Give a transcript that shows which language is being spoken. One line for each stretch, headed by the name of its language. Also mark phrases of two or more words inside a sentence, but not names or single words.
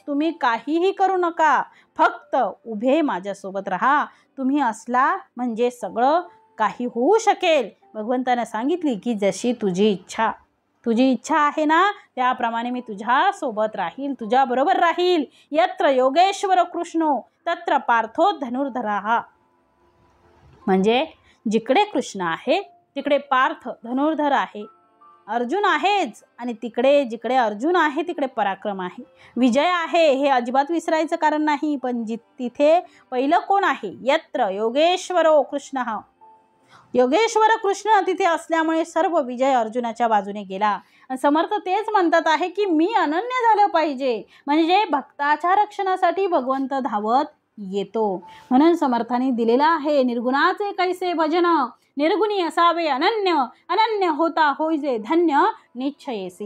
Marathi: तुम्ही काहीही करू नका, फक्त उभे माझ्यासोबत राहा. तुम्ही असला म्हणजे सगळं काही होऊ शकेल. भगवंताने सांगितली की जशी तुझी इच्छा, तुझी इच्छा आहे ना, त्याप्रमाणे मी तुझ्या सोबत राहील, तुझ्या बरोबर राहील.
Sanskrit: यत्र योगेश्वर कृष्णो तत्र पार्थो धनुर्धरः.
Marathi: म्हणजे जिकडे कृष्ण आहे तिकडे पार्थ धनुर्धर आहे. अर्जुन आहेच, आणि जिकडे अर्जुन आहे तिकडे पराक्रम आहे, विजय आहे. हे अजिबात विसरायचं कारण नाही. पण तिथे पहिलं कोण आहे?
Sanskrit: यत्र योगेश्वरो कृष्णः.
Marathi: योगेश्वर कृष्ण तिथे असल्यामुळे सर्व विजय अर्जुनाच्या बाजूने गेला. आणि समर्थ तेच म्हणतात आहे की मी अनन्य झालं पाहिजे, म्हणजे भक्ताच्या रक्षणासाठी भगवंत धावत येतो. म्हणून समर्थांनी दिलेला आहे, निर्गुणाचे कैसे भजन, निर्गुणी असावे अनन्य, अनन्य होता होईजे धन्य निश्चयेसी.